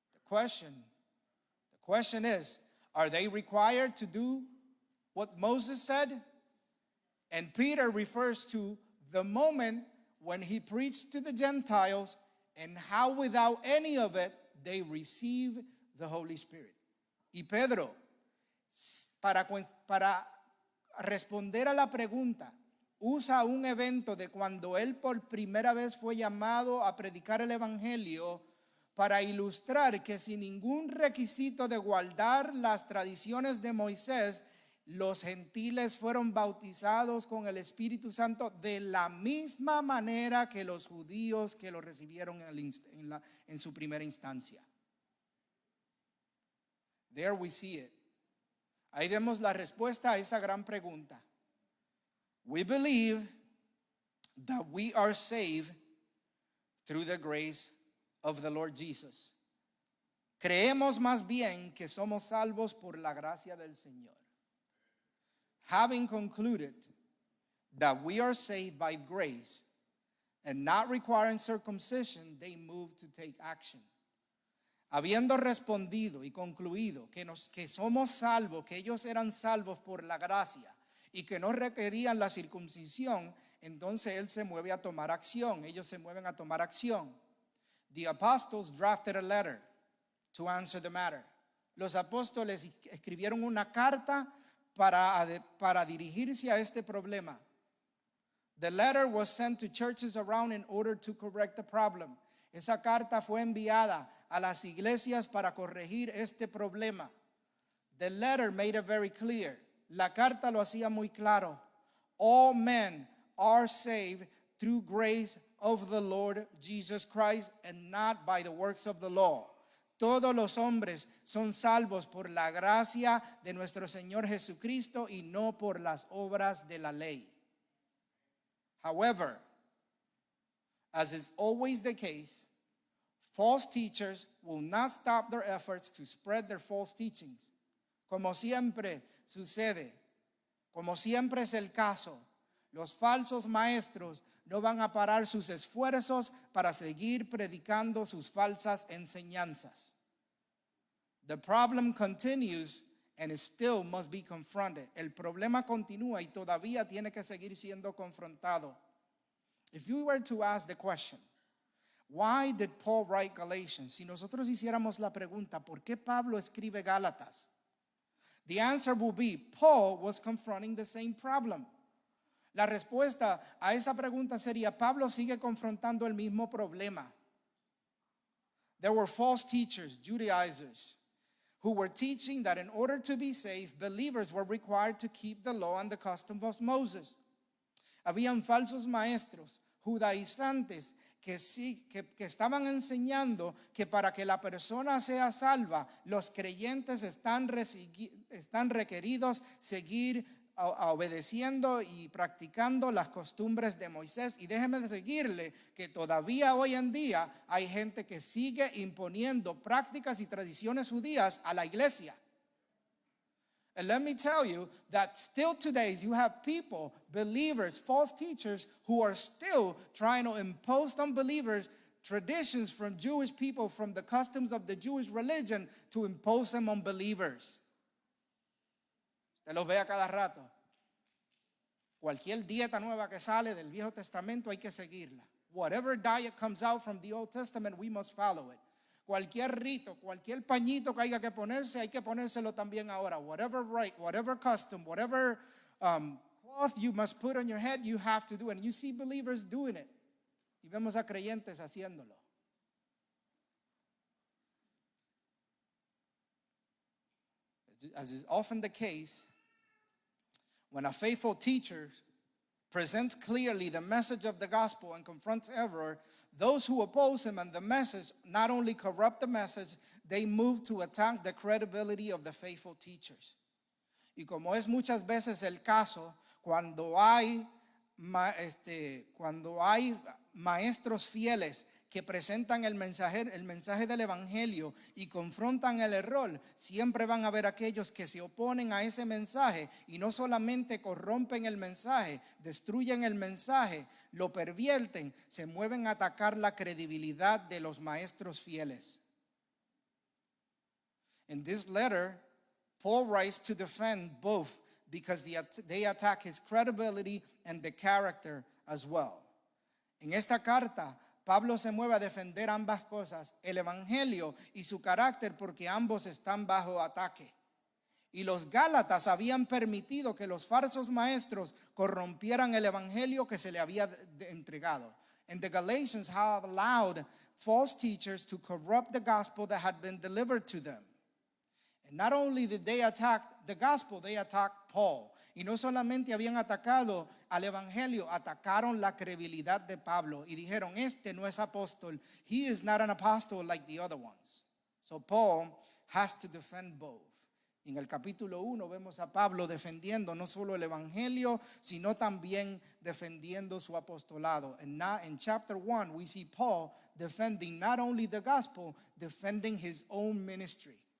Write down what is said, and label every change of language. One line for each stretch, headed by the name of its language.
English: The question is, are they required to do what Moses said? And Peter refers to the moment when he preached to the Gentiles and how without any of it they receive the Holy Spirit.
Spanish: Y Pedro, para responder a la pregunta, usa un evento de cuando él por primera vez fue llamado a predicar el evangelio para ilustrar que sin ningún requisito de guardar las tradiciones de Moisés, los gentiles fueron bautizados con el Espíritu Santo de la misma manera que los judíos que lo recibieron en su primera instancia.
English: There we see it.
Spanish: Ahí vemos la respuesta a esa gran pregunta.
English: We believe that we are saved through the grace of the Lord Jesus.
Spanish: Creemos más bien que somos salvos por la gracia del Señor.
English: Having concluded that we are saved by grace and not requiring circumcision, they move to take action.
Spanish: Habiendo respondido y concluido que somos salvos, que ellos eran salvos por la gracia y que no requerían la circuncisión, entonces él se mueve a tomar acción. Ellos se mueven a tomar acción.
English: The apostles drafted a letter to answer the matter.
Spanish: Los apóstoles escribieron una carta para dirigirse a este problema.
English: The letter was sent to churches around in order to correct the problem.
Spanish: Esa carta fue enviada a las iglesias para corregir este problema.
English: The letter made it very clear.
Spanish: La carta lo hacía muy claro.
English: All men are saved through grace of the Lord Jesus Christ and not by the works of the law.
Spanish: Todos los hombres son salvos por la gracia de nuestro Señor Jesucristo y no por las obras de la ley.
English: However, as is always the case, false teachers will not stop their efforts to spread their false teachings.
Spanish: Como siempre sucede, como siempre es el caso, los falsos maestros no van a parar sus esfuerzos para seguir predicando sus falsas enseñanzas.
English: The problem continues and it still must be confronted.
Spanish: El problema continúa y todavía tiene que seguir siendo confrontado.
English: If you were to ask the question, why did Paul write Galatians?
Spanish: Si nosotros hiciéramos la pregunta, ¿por qué Pablo escribe Gálatas?
English: The answer will be, Paul was confronting the same problem.
Spanish: La respuesta a esa pregunta sería, Pablo sigue confrontando el mismo problema.
English: There were false teachers, Judaizers, who were teaching that in order to be saved, believers were required to keep the law and the custom of Moses.
Spanish: Habían falsos maestros, judaizantes, que estaban enseñando que para que la persona sea salva, los creyentes están requeridos seguir obedeciendo y practicando las costumbres de Moisés. Y déjeme decirle que todavía hoy en día hay gente que sigue imponiendo prácticas y tradiciones judías a la iglesia.
English: And let me tell you that still today you have people, believers, false teachers who are still trying to impose on believers traditions from Jewish people, from the customs of the Jewish religion, to impose them on believers.
Spanish: Usted los ve a cada rato. Cualquier dieta nueva que sale del Viejo Testamento hay que seguirla.
English: Whatever diet comes out from the Old Testament, we must follow it.
Spanish: Cualquier rito, cualquier pañito que haya que ponerse, hay que ponérselo también ahora.
English: Whatever rite, whatever custom, whatever cloth you must put on your head, you have to do it. And you see believers doing it.
Spanish: Y vemos a creyentes haciéndolo.
English: As is often the case, when a faithful teacher presents clearly the message of the gospel and confronts error, those who oppose him and the message not only corrupt the message, they move to attack the credibility of the faithful teachers.
Spanish: Y como es muchas veces el caso, cuando hay maestros fieles que presentan el mensaje del evangelio y confrontan el error, siempre van a haber aquellos que se oponen a ese mensaje y no solamente corrompen el mensaje, destruyen el mensaje, lo pervierten, se mueven a atacar la credibilidad de los maestros fieles.
English: In this letter, Paul writes to defend both because they attack his credibility and the character as well.
Spanish: En esta carta, Pablo se mueve a defender ambas cosas, el evangelio y su carácter, porque ambos están bajo ataque. Y los Gálatas habían permitido que los falsos maestros corrompieran el evangelio que se le había entregado.
English: And the Galatians have allowed false teachers to corrupt the gospel that had been delivered to them. And not only did they attack the gospel, they attacked Paul.
Spanish: Y no solamente habían atacado al evangelio, atacaron la credibilidad de Pablo y dijeron, este no es apóstol.
English: He is not an apostle like the other ones. So Paul has to defend both.
Spanish: Y en el capítulo 1 vemos a Pablo defendiendo no solo el evangelio, sino también defendiendo su apostolado.
English: And now in chapter 1 we see Paul defending not only the gospel, defending his own ministry.